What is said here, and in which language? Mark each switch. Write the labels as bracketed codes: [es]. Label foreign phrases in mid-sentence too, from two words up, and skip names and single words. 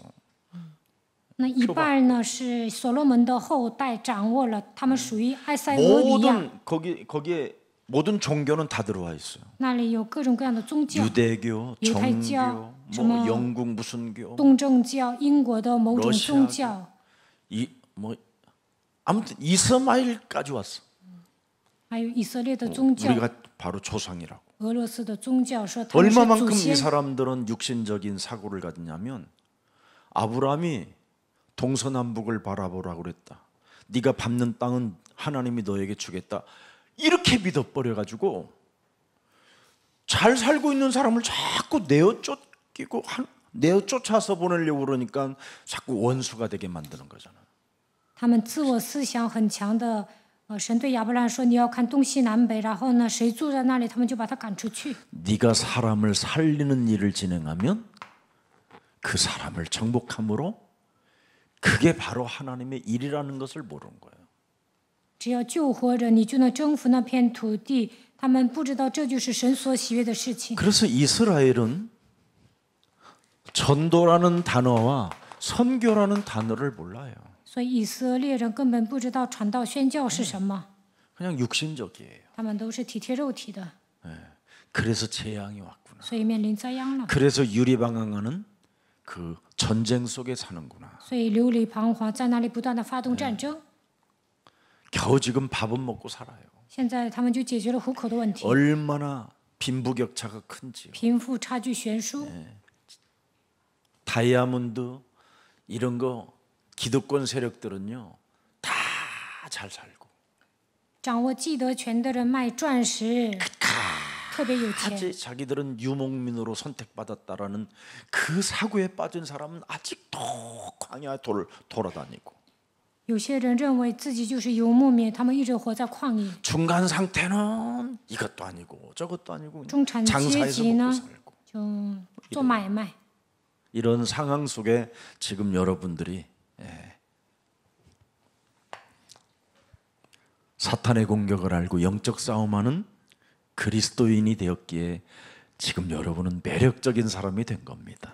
[zh] 那一半呢是所罗门的后代掌握了，他们属于埃塞俄比亚， [ko] 모든 거기에 모든 종교는 다 들어와 있어요. [zh] 那里有各种各样的宗教， [ko] 유대교, 유대교, 정교, 뭐 영국 무슨 교, [zh] 东正教、英国的某种 [ko] 러시아 [zh] 宗教， [ko] 이 뭐 아무튼 이스마일까지 왔어. [zh] 还有以色列的宗教， [ko] 우리가 바로 조상이라고. [zh] 俄罗斯的宗教说他们是祖 [ko] 얼마만큼 이 [zh] 先。 [ko] 사람들은 육신적인 사고를 가졌냐면 아브라함이 동서남북을 바라보라고 그랬다. 네가 밟는 땅은 하나님이 너에게 주겠다. 이렇게 믿어버려 가지고 잘 살고 있는 사람을 자꾸 내어 쫓아서 보내려고 그러니까 자꾸 원수가 되게 만드는 거잖아. [zh] 他们自我思想很强的，神对亚伯兰说：“你要看东西南北。”然后呢，谁住在那里，他们就把他赶出去。 [ko] 네가 사람을 살리는 일을 진행하면 그 사람을 정복함으로 그게 바로 하나님의 일이라는 것을 모르는 거예요. [zh] 只要救活人，你就能征服那片土地。他们不知道这就是神所喜悦的事情。 [ko] 그래서 이스라엘은 전도라는 단어와 선교라는 단어를 몰라요. [zh] 所以以色列人根本不知道传道宣教是什么， [ko] 그냥 육신적이에요. [zh] 他们都是体贴肉体的， [ko] 그래서 재앙이 왔구나. [zh] 所以面临灾殃了。 [ko] 그래서 유리방황하는 그 전쟁 속에 사는구나. [zh] 所以流离彷徨，在那里不断的发动战争。 [ko] 겨우 지금 밥은 먹고 살아요. [zh] 现在他们就解决了糊口的问题， [ko] 얼마나 빈부격차가 큰지요. [zh] 贫富差距悬殊。 [ko] 다이아몬드 이런 거 기득권 세력들은요 다 잘 살고 [zh] 掌握既得权的人卖钻石，特别有钱。 [ko] 하지 자기들은 유목민으로 선택받았다라는 그 사고에 빠진 사람은 아직도 광야에 돌아다니고 [zh] 有些人认为自己就是游牧民，他们一直活在旷野。 [ko] 중간 상태는 이것도 아니고 저것도 아니고 [zh] 中产阶 [ko] 장사해서 [zh] 级 [ko] 먹고 [zh] 呢， [ko] 살고 [zh] 就做买卖。 [ko] 이런 상황 속에 지금 여러분들이 사탄의 공격을 알고 영적 싸움하는 그리스도인이 되었기에 지금 여러분은 매력적인 사람이 된 겁니다.